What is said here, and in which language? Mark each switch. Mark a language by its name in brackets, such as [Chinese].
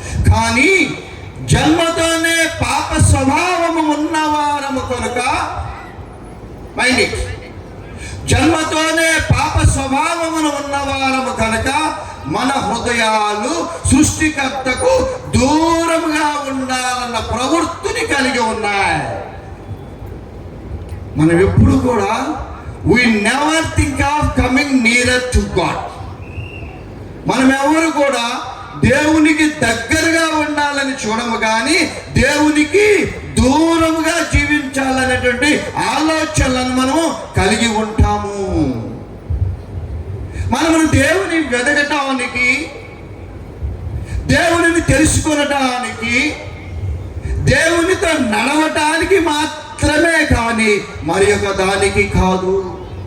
[Telugu] కానీ జన్మతోనే పాప స్వభావము ఉన్నవారము కనుక, మైండ్ ఇట్, జన్మతోనే పాప స్వభావమును ఉన్నవారము కనుక మన హృదయాలు సృష్టికర్తకు దూరముగా ఉండాలన్న ప్రవృత్తిని కలిగి ఉన్నాయి. మనం ఎప్పుడు కూడా [English] we never think of coming nearer to God. [Telugu] మనం ఎవరు కూడా దేవునికి దగ్గరగా ఉండాలని చూడము, కానీ దేవునికి దూరముగా జీవించాలనేటువంటి ఆలోచనలను మనము కలిగి ఉంటాము. మనము దేవుని వెతకటానికి, దేవునిని తెలుసుకొనటానికి, దేవునితో నడవటానికి మాత్రమే, కానీ మరి ఒక దానికి కాదు.